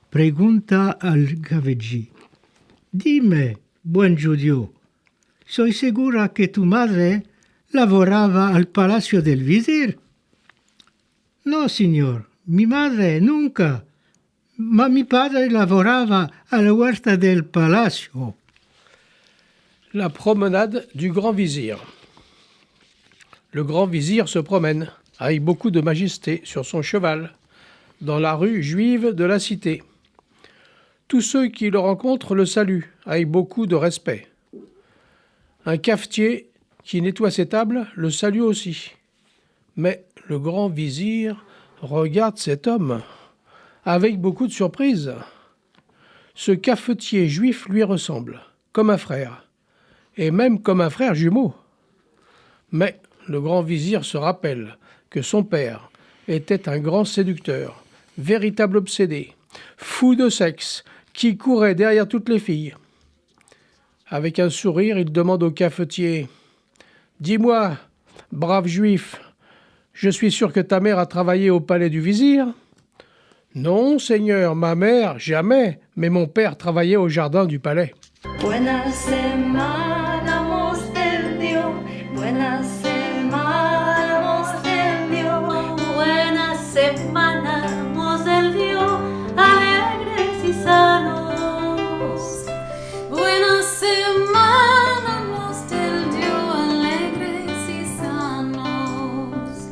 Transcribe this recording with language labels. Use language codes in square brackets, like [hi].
[lad] Pregunta al caballí: dime, buen judío, ¿soy segura que tu madre laboraba al palacio del visir? No, señor, mi madre nunca, mas mi padre laboraba a la huerta del palacio. [fr] La promenade du grand vizir. Le grand vizir se promène, avec beaucoup de majesté, sur son cheval, dans la rue juive de la cité. Tous ceux qui le rencontrent le saluent, avec beaucoup de respect. Un cafetier qui nettoie ses tables le salue aussi. Mais le grand vizir regarde cet homme avec beaucoup de surprise. Ce cafetier juif lui ressemble, comme un frère, et même comme un frère jumeau. Mais le grand vizir se rappelle que son père était un grand séducteur, véritable obsédé, fou de sexe, qui courait derrière toutes les filles. Avec un sourire, il demande au cafetier: « Dis-moi, brave juif, je suis sûr que ta mère a travaillé au palais du vizir ?»« Non, seigneur, ma mère, jamais, mais mon père travaillait au jardin du palais. » [lad] Buena semana hemos tenido, buena semana hemos tenido, buena semana hemos tenido, alegres y sanos. Buena semana hemos tenido, alegres y sanos.